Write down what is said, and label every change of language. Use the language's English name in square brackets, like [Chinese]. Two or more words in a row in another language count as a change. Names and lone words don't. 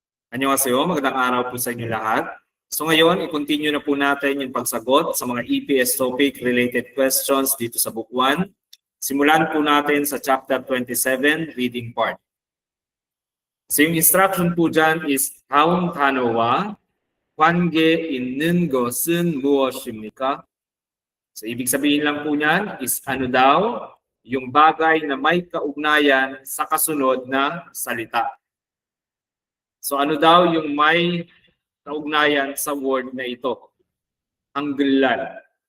[Filipino] Annyeonghaseyo, magandang araw po sa inyo lahat. So ngayon, i-continue na po natin yung pagsagot sa mga EPS [English] topic related questions [Filipino] dito sa Book 1. Simulan po natin sa Chapter 27, Reading Part. So yung instruction po dyan is [Korean] 다음 단어와 관계 있는 것은 무엇입니까? [Filipino] So ibig sabihin lang po niyan is ano daw yung bagay na may kaugnayan sa kasunod na salita. So ano daw yung may kaugnayan sa word na ito? Hanggullal.